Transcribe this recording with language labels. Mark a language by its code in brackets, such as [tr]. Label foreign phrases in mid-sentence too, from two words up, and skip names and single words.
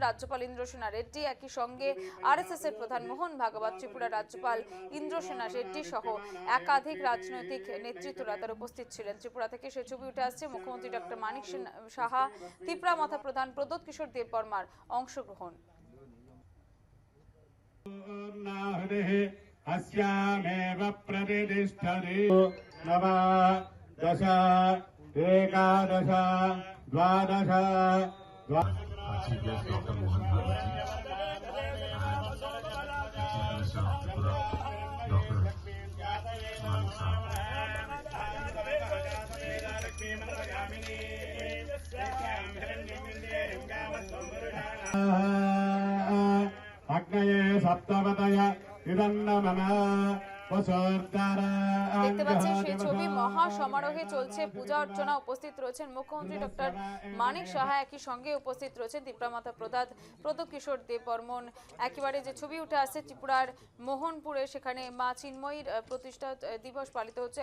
[bn] রাজ্যপাল ইন্দ্রসেনা রেড্ডি, একই সঙ্গে আরএসএস এর প্রধান মোহন ভাগবত, ত্রিপুরা রাজ্যপাল ইন্দ্রসেনা রেড্ডি সহ একাধিক রাজনৈতিক নেতৃত্বরা তার উপস্থিত ছিলেন। ত্রিপুরা থেকে সেই ছবি উঠে আসছে মুখ্যমন্ত্রী ডক্টর মানিক সাহা, ত্রিপুরা মথা প্রধান প্রদ্যোৎ কিশোর দেববর্মার অংশগ্রহণ। [sa] अस्यामेव प्रतिष्ठति नवदश एकादश द्वादश [en] Dr. Mohan Bhagwat ji and Chief Minister of Tripura, Dr. Manik Saha. [sa] अग्नये सप्तवतय इदन्नमना [bn] দেখতে পাচ্ছেন সেই ছবি। মহা সমারোহে চলছে পূজা অর্চনা। উপস্থিত রয়েছেন মুখ্যমন্ত্রী ডক্টর মানিক সাহা, একই সঙ্গে উপস্থিত রয়েছেন ত্রিপুরা মাতা প্রধান প্রদ্যোৎ কিশোর দেববর্মন। একেবারে যে ছবি উঠে আসছে ত্রিপুরার মোহনপুরে, সেখানে মা চিন্ময়ীর প্রতিষ্ঠা দিবস পালিত হচ্ছে।